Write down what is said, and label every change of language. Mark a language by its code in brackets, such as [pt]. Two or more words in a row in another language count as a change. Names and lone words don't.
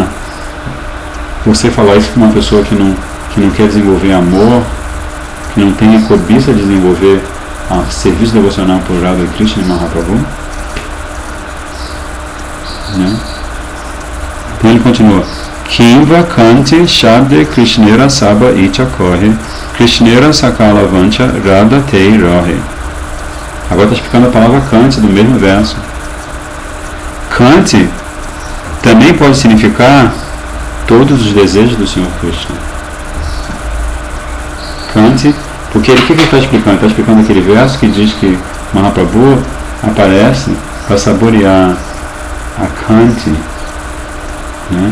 [pt] Você falar isso para uma pessoa que não quer desenvolver amor, que não tem a cobiça de desenvolver serviço devocional por Radha Krishna e Mahaprabhu, né? Então ele continua: [bn] কিবা কান্তি শব্দে কৃষ্ণের সব ইচ্ছা কহে কৃষ্ণের সকল বাঞ্ছা রাধাতেই রহে. [pt] Agora está explicando a palavra Kanti do mesmo verso. Kanti também pode significar todos os desejos do Senhor Krishna. Kanti, porque o que ele está explicando? Ele está explicando aquele verso que diz que Mahaprabhu aparece para saborear a Kanti, né?